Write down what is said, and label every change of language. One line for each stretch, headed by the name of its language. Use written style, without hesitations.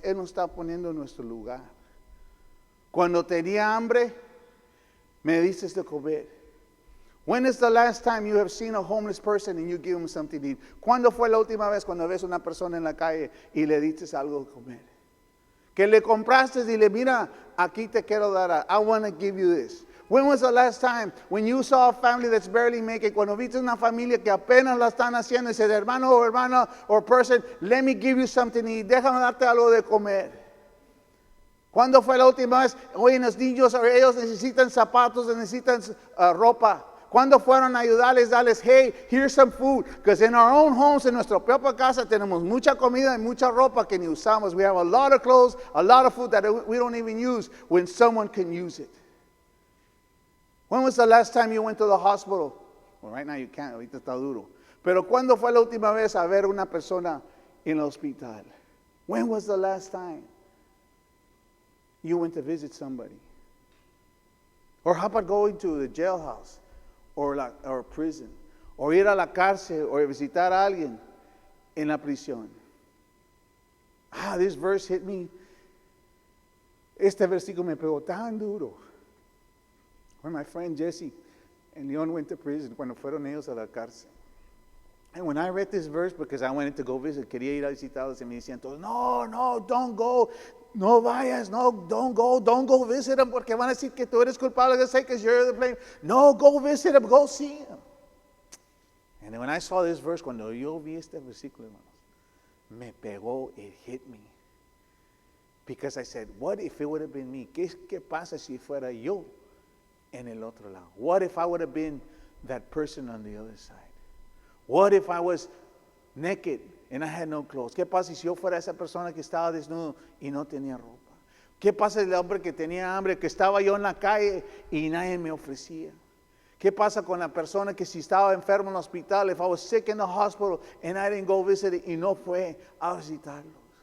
Spanish: Él nos está poniendo en nuestro lugar. Cuando tenía hambre, me dices de comer.
English: When is the last time you have seen a homeless person and you give him something to eat?
Spanish: ¿Cuándo fue la última vez cuando ves a una persona en la calle y le dices algo de comer? Que le compraste y dile, mira, aquí te quiero dar,
English: I want to give you this. When was the last time when you saw a family that's barely making,
Spanish: cuando viste una familia que apenas la están haciendo, y dices, hermano o hermana
English: or person, let me give you something to eat,
Spanish: déjame darte algo de comer. ¿Cuándo fue la última vez? Oye, los niños, ellos necesitan zapatos, necesitan ropa. ¿Cuándo fueron a ayudarles, darles,
English: hey, here's some food? Because in our own homes,
Spanish: en nuestra propia casa, tenemos mucha comida y mucha ropa que ni usamos.
English: We have a lot of clothes, a lot of food that we don't even use when someone can use it. When was the last time you went to the hospital? Well, right now you can't,
Spanish: ahorita está duro. Pero ¿cuándo fue la última vez a ver una persona en el hospital?
English: When was the last time you went to visit somebody? Or how about going to the jailhouse? Or prison,
Spanish: o ir a la cárcel, o visitar a alguien en la prisión.
English: This verse hit me.
Spanish: Este versículo me pegó tan duro.
English: When my friend Jesse and Leon went to prison,
Spanish: cuando fueron ellos a la cárcel.
English: And when I read this verse, because I wanted to go visit,
Spanish: quería ir a visitarlos, y me decían todos, no,
English: don't go.
Spanish: No vayas,
English: don't go visit them,
Spanish: porque van a decir que tú eres culpable,
English: because you're the blame. No, go visit them, go see them. And when I saw this verse,
Spanish: cuando yo vi este versículo, hermanos, me pegó,
English: it hit me. Because I said, what if it would have been me?
Spanish: ¿Qué pasa si fuera yo en el otro lado?
English: What if I would have been that person on the other side? What if I was naked and I had no clothes?
Spanish: ¿Qué pasa si yo fuera esa persona que estaba desnudo y no tenía ropa? ¿Qué pasa el hombre que tenía hambre, que estaba yo en la calle y nadie me ofrecía? ¿Qué pasa con la persona que si estaba enfermo en el hospital,
English: if I was sick in the hospital and I didn't go visit it,
Spanish: y no fue a visitarlos?